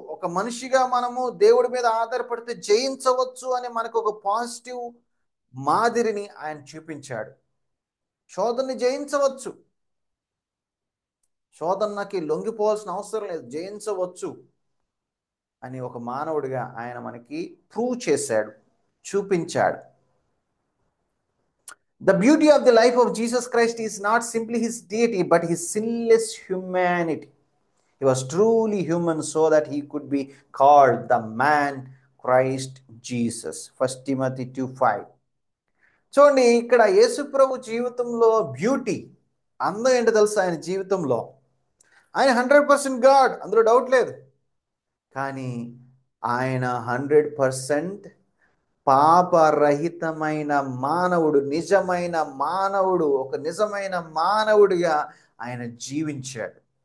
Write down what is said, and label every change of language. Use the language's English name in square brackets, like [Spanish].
[Telugu] ఒక మనిషిగా మనము దేవుడి మీద ఆధారపడితే జయించవచ్చు అని మనకు ఒక పాజిటివ్ మాదిరిని ఆయన చూపించాడు. శోధనని జయించవచ్చు, శోధనకి లొంగిపోవాల్సిన అవసరం లేదు, జయించవచ్చు అని ఒక మానవుడిగా ఆయన మనకి ప్రూవ్ చేశాడు, చూపించాడు. [English] The beauty of the life of Jesus Christ is not simply his deity, but his sinless humanity. He was truly human so that he could be called the man Christ Jesus. 1 Timothy 2:5. [Telugu] చూడండి, ఇక్కడ యేసు ప్రభు జీవితంలో beauty, అందం ఏంటో తెలుసా? ఆయన జీవితంలో ఆయన 100% God, అందులో డౌట్ లేదు. కానీ ఆయన 100% పాపరహితమైన మానవుడు, నిజమైన మానవుడు, ఒక నిజమైన మానవుడిగా ఆయన జీవించాడు.